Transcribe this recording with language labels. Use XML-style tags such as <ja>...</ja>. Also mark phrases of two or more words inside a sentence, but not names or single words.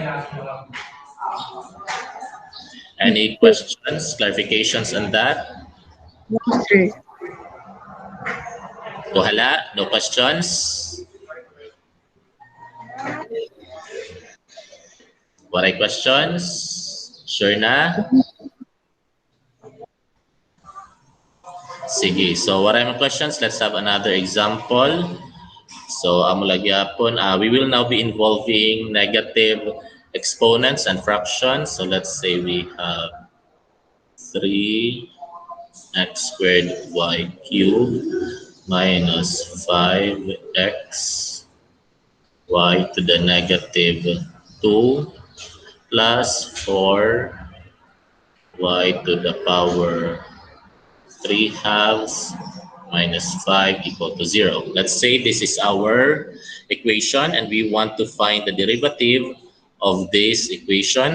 <en>Any questions, clarifications on that? No, sir. Hala, no questions?</en> <war>Waray questions? Sure na? Sige, so waray mga questions.</war> <en>Let's have another example. So,</en> <war>amo lagyapon,</war> <en>we will now be involving negative exponents and fractions. So, let's say we have 3x squared y cubed minus 5x y to the negative 2 plus 4y to the power 3 halves minus 5 equal to 0. Let's say this is our equation and we want to find the derivative of this equation.</en>